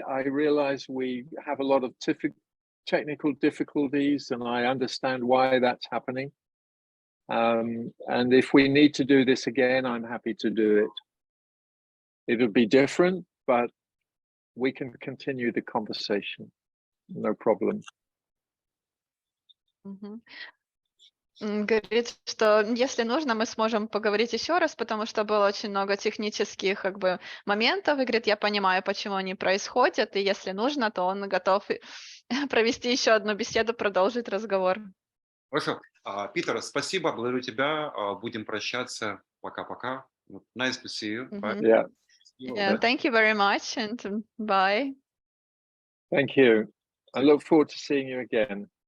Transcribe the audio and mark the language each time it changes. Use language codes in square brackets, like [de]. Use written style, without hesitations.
[en] I realize we have a lot of technical difficulties, and I understand why that's happening. And if we need to do this again, I'm happy to do it. It'll be different, but we can continue the conversation. No problem. [ru] Говорит, что если нужно, мы сможем поговорить еще раз, потому что было очень много технических моментов. И говорит, я понимаю, почему они происходят, и если нужно, то он готов провести еще одну беседу, продолжить разговор. Хорошо. Питер, спасибо, благодарю тебя. Будем прощаться. Пока-пока. [en] Nice to see you. Bye. Yeah. Yeah, thank you very much and bye. Thank you. I look forward to seeing you again.